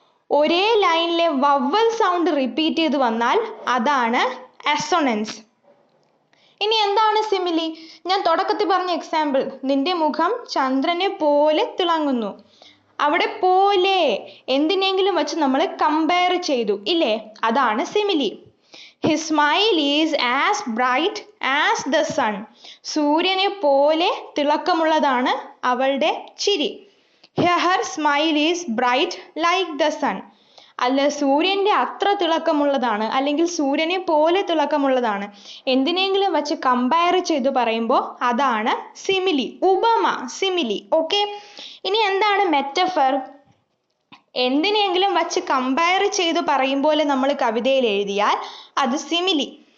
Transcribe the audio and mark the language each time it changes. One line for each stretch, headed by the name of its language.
Malayalam: ഒരേ ലൈനിലെ vowel sound repeat ചെയ്ത് വന്നാൽ അതാണ് അസോണൻസ്. ഇനി എന്താണ് സിമിലി? ഞാൻ തുടക്കത്തിൽ പറഞ്ഞ എക്സാമ്പിൾ, നിന്റെ മുഖം ചന്ദ്രനെ പോലെ തിളങ്ങുന്നു. അവിടെ പോലെ എന്തിനെങ്കിലും വെച്ച് നമ്മൾ കമ്പയർ ചെയ്തു ഇല്ലേ? അതാണ് simile.
English: His smile is as bright as the sun.
Malayalam: സൂര്യനെ പോലെ തിളക്കമുള്ളതാണ് അവളുടെ ചിരി.
English: Her smile is bright like the sun.
Malayalam: അല്ല, സൂര്യന്റെ അത്ര തിളക്കമുള്ളതാണ് അല്ലെങ്കിൽ സൂര്യനെ പോലെ തിളക്കമുള്ളതാണ്. എന്തിനെങ്കിലും വെച്ച് കമ്പയർ ചെയ്ത് പറയുമ്പോൾ അതാണ് സിമിലി, ഉപമ, സിമിലി. ഓക്കെ, ഇനി എന്താണ് മെറ്റഫർ? എന്തിനെങ്കിലും വച്ച് കമ്പയർ ചെയ്ത് പറയുമ്പോൾ നമ്മൾ കവിതയിൽ എഴുതിയാൽ അത് സിമിലി.